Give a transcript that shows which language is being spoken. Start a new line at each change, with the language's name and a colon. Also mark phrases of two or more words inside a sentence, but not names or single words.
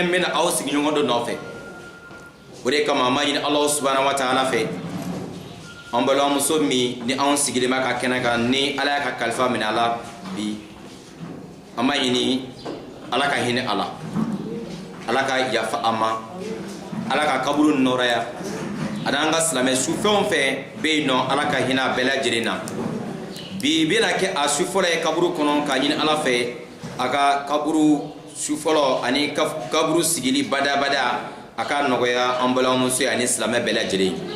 Bambara: n bena aw sigiɲɔgɔn dɔ nɔfɛ o de kama an b'a ɲini
Arabic: الله سبحانه وتعالى
Bambara: fɛ an balimamuso min ni anw sigilen b'a ka kɛnɛ kan ni ala y'a ka kalifa minɛ a la bi an b'a ɲini ala ka hinɛ a la ala ka yafa a ma ala ka kaburu nɔrɔya an'an ka silamɛ su fɛn o fɛn bɛ yen nɔ ala ka hinɛ a bɛɛ lajɛlen na bi bɛna kɛ a su fɔlɔ ye kaburu kɔnɔ k'a ɲini ala fɛ a ka kaburu su fɔlɔ ani kaburu sigili badabada a ka nɔgɔya an balimamuso ye ani silamɛ bɛɛ lajɛlen